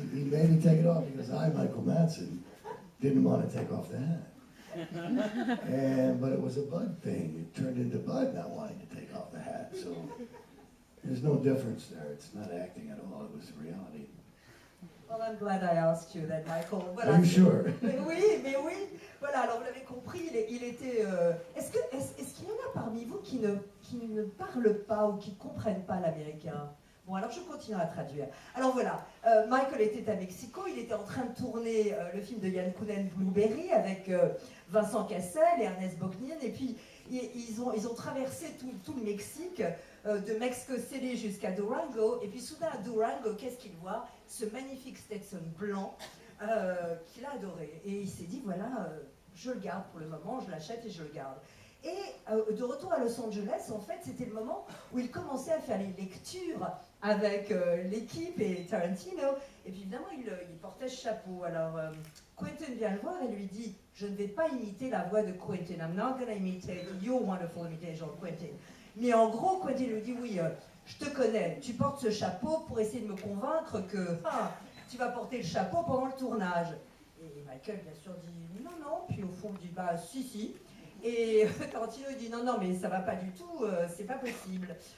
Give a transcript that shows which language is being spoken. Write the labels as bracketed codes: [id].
[en] He made me take it off because I, Michael Madsen, didn't want to take off the hat. But it was a Bud thing. It turned into Bud not wanting to take off the hat. So there's no difference there. It's not acting at all. It was reality. Well, I'm glad I asked you then, Michael. [fr] Voilà. [en] Are you sure? [fr] Mais oui. Voilà, alors vous l'avez compris, il était... Est-ce qu'il y en a parmi vous qui ne parlent pas ou qui ne comprennent pas l'américain? Bon, alors je continue à traduire. Alors voilà, Michael était à Mexico, il était en train de tourner le film de Yann Kounen, Blueberry, avec Vincent Cassel et Ernest Borgnine, et puis ils ont traversé tout le Mexique, de Mexico City jusqu'à Durango, et puis soudain à Durango, qu'est-ce qu'il voit? Ce magnifique Stetson blanc qu'il a adoré. Et il s'est dit, voilà, je le garde pour le moment, je l'achète et je le garde. Et de retour à Los Angeles, en fait, c'était le moment où il commençait à faire les lectures avec l'équipe et Tarantino. Et puis évidemment, il portait ce chapeau. Alors, Quentin vient le voir et lui dit, je ne vais pas imiter la voix de Quentin. [en] I'm not going to imitate your wonderful imitation of Quentin. [fr] Mais en gros, Quentin lui dit, oui, je te connais, tu portes ce chapeau pour essayer de me convaincre que tu vas porter le chapeau pendant le tournage. Et Michael, bien sûr, dit, non. Puis au fond, il dit, bah, si. Et Tarantino dit non, mais ça va pas du tout, c'est pas possible.